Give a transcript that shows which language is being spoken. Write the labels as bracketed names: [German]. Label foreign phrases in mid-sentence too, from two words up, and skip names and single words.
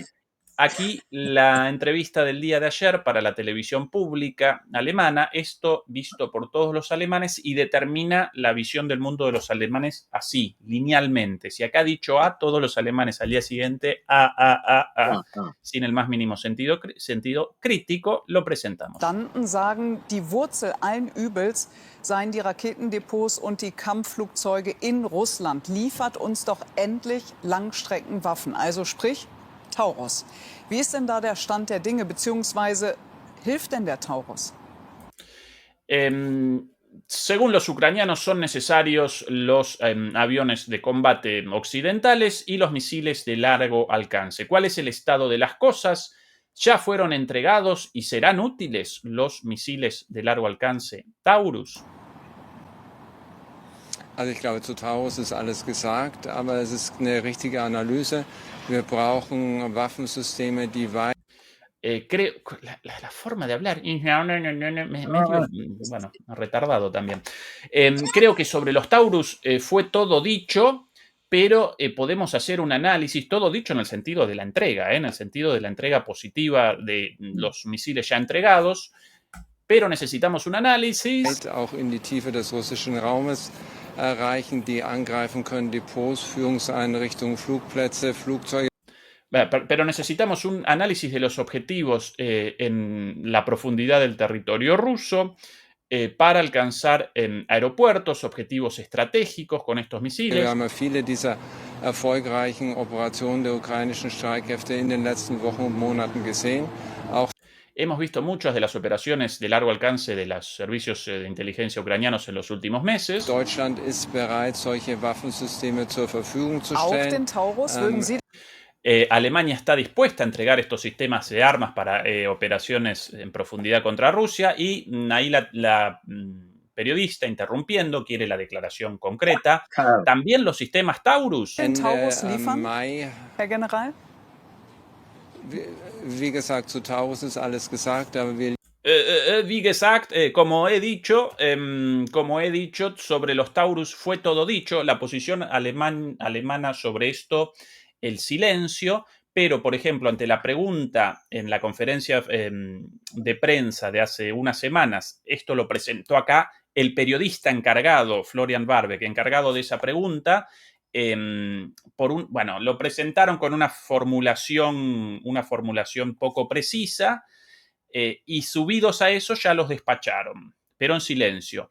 [Spanish] Aquí la entrevista del día de ayer para la televisión pública alemana, esto visto por todos los alemanes, y determina la visión del mundo de los alemanes así, linealmente. Si acá ha dicho A, todos los alemanes al día siguiente A, sin el más mínimo sentido crítico, lo presentamos. [German] Sagen, die Wurzel allen Übels seien die Raketendepots und die Kampfflugzeuge in Russland. Liefert uns doch endlich Langstreckenwaffen. Also sprich Taurus. Wie ist denn da der Stand der Dinge, beziehungsweise hilft denn der Taurus? [Spanish] Según los ucranianos, son necesarios los aviones de combate occidentales y los misiles de largo alcance. ¿Cuál es el estado de las cosas? ¿Ya fueron entregados y serán útiles los misiles de largo alcance Taurus? [German] Also ich glaube, zu Taurus ist alles gesagt, aber es ist eine richtige Analyse. Wir brauchen Waffensysteme, die weit [Spanish] Creo, la forma de hablar, medio, bueno, retardado también. Creo que sobre los Taurus fue todo dicho, pero podemos hacer un análisis, todo dicho en el sentido de la entrega, en el sentido de la entrega positiva de los misiles ya entregados, pero necesitamos un análisis. [German] auch in die Tiefe des russischen Raumes reichen, die angreifen können, Depots, Führungseinrichtungen, Flugplätze, Flugzeuge. [Spanish] Pero necesitamos un análisis de los objetivos en la profundidad del territorio ruso para alcanzar aeropuertos, objetivos estratégicos con estos misiles. [German] Wir haben ja viele dieser erfolgreichen Operationen der ukrainischen Streitkräfte in den letzten Wochen und Monaten gesehen. Auch [Spanish] Hemos visto muchas de las operaciones de largo alcance de los servicios de inteligencia ucranianos en los últimos meses. [German] Deutschland ist bereit, solche Waffensysteme zur Verfügung zu Auch stellen. den Taurus würden Sie [Spanish] Alemania está dispuesta a entregar estos sistemas de armas para operaciones en profundidad contra Rusia y ahí la periodista, interrumpiendo, quiere la declaración concreta. Claro. También los sistemas Taurus. [German] den Taurus liefern, Mai, Herr General? wie gesagt, zu Taurus ist alles gesagt, aber wir Wie gesagt, [Spanish] como he dicho, sobre los Taurus fue todo dicho. La posición alemana sobre esto, el silencio, pero, por ejemplo, ante la pregunta en la conferencia de prensa de hace unas semanas, esto lo presentó acá el periodista encargado, Florian Warbeck, encargado de esa pregunta, lo presentaron con una formulación poco precisa, y subidos a eso ya los despacharon, pero en silencio.